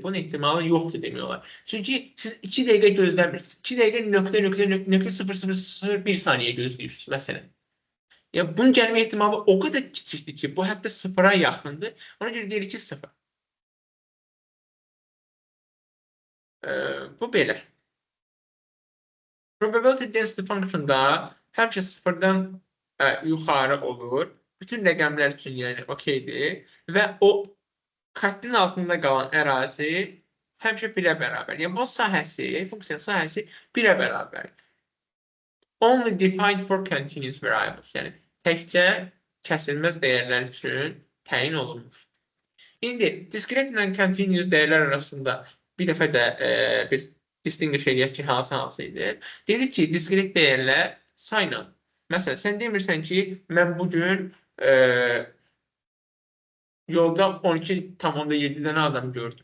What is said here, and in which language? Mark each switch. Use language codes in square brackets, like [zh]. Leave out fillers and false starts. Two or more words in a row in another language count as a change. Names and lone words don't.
[az] Bunun ehtimalı yoxdur demək olar. Çünki siz 2 dəqiqə gözləmirsiniz. 2 dəqiqə .0,001 saniyə gözləyirsiniz, məsələn. Ya bunun gəlmə ehtimalı o qədər kiçikdir ki, bu hətta sıfıra yaxındır. Ona görə deyirik ki, sıfır. Bu belə. [en] Probability density function- [az] da həmişə sıfırdan yuxarı olur. Bütün rəqəmlər üçün yəni okeydir və o xəttin altında qalan ərazi həmişə 1-ə bərabər. Yəni bu sahəsi, funksiyanın sahəsi 1-ə bərabərdir. [en] Only defined for continuous variables. [az] Yəni təkcə kəsilməz dəyərlər üçün təyin olunmuş. İndi discrete ilə continuous dəyərlər arasında bir dəfə də bir distinguish edək ki, hansı idi. Dedik ki, discrete dəyərlər sayla. Məsələn, sən demirsən ki, mən bugün yolda 12,7 dənə adam gördüm.